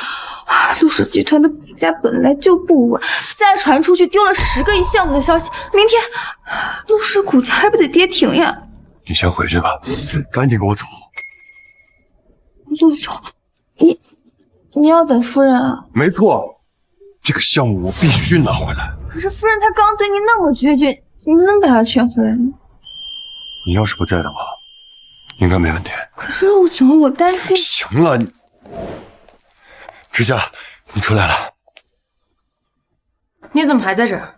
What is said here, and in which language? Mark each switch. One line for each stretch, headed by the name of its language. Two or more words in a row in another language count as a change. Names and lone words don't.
Chinese: 陸氏集團的股價本來就不穩，再傳出去丟了10個億項目的消息，明天陸氏股價還不得跌停呀？你先回去吧，趕緊給我走。陸總，你要等夫人啊？沒錯，這個項目我必須拿回來。可是夫人她剛對你那麼決絕， 你能把他劝回来吗？你要是不在的话，应该没问题。可是陆总，我担心。行了，之夏，你出来了。你怎么还在这儿？